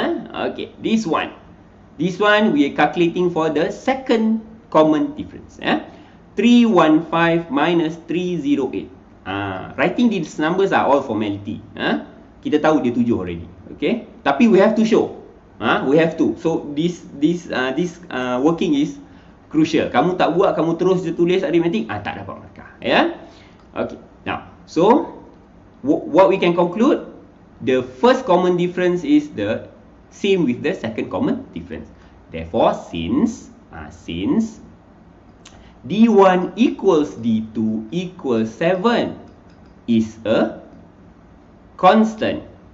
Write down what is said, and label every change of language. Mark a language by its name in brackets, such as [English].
[English] Okay, this one we are calculating for the second common difference. 315 minus 308. Writing these numbers are all formality. [Malay] Kita tahu dia 7 [English] already. Okay, tapi we have to show. We have to. So this working is crucial. [Malay] Kamu tak buat, kamu terus je tulis aritmetik, tak dapat markah. [English] Okay. Now, so what we can conclude, the first common difference is the same with the second common difference. Therefore, since D1 equals D2 equals 7 is a constant.